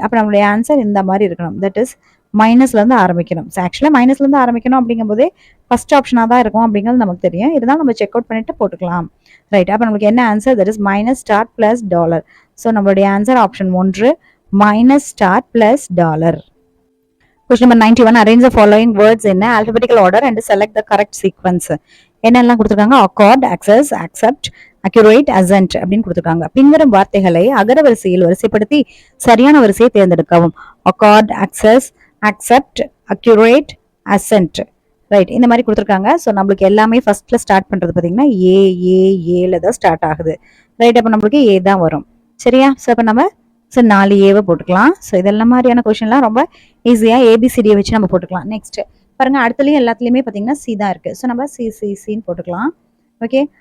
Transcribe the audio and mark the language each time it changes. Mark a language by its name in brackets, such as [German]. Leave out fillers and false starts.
[Tamil] அப்ப நம்மளுடைய ஆன்சர் இந்த மாதிரி இருக்கணும். தட் இஸ் மைனஸ்ல இருந்து ஆரம்பிக்கணும். ஆக்சுவலா மைனஸ்ல இருந்து ஆரம்பிக்கணும் அப்படிங்கும்போதே ஃபர்ஸ்ட் ஆப்ஷனா தான் இருக்கும் அப்படிங்கிறது நமக்கு தெரியும். இருந்தாலும் நம்ம செக் அவுட் பண்ணிட்டு போட்டுக்கலாம். ரைட். அப்ப நம்மளுக்கு என்ன answer? That is minus star plus dollar. So நம்மளுடைய answer option 1 [English] minus star plus dollar. Question number 91. Arrange the following words in alphabetical order and select the correct sequence. [Tamil] என்னெல்லாம் கொடுத்துருக்காங்க? [English] accord, access, accept, accurate, assent [Tamil] அப்படின்னு கொடுத்துருக்காங்க. பின்வரும் வார்த்தைகளை அகர வரிசையில் வரிசைப்படுத்தி சரியான வரிசையை தேர்ந்தெடுக்கவும். [English] accord, access, accept, accurate, assent. [Tamil] Right. இந்த மாதிரி கொடுத்துருக்காங்க. ஸோ நம்மளுக்கு எல்லாமே ஃபர்ஸ்ட்ல ஸ்டார்ட் பண்றது பார்த்தீங்கன்னா ஏல தான் ஸ்டார்ட் ஆகுது. ரைட். அப்போ நம்மளுக்கு ஏ தான் வரும். சரியா? ஸோ அப்போ நம்ம 4 ஏவை போட்டுக்கலாம். ஸோ இதெல்லாம் மாதிரியான கொஸ்டின்லாம் ரொம்ப ஈஸியாக ஏபிசிடியை வச்சு நம்ம போட்டுக்கலாம். நெக்ஸ்ட் பாருங்க, அடுத்துலையும் எல்லாத்துலேயுமே பார்த்தீங்கன்னா சி தான் இருக்கு. ஸோ நம்ம சின்னு போட்டுக்கலாம். ஓகே.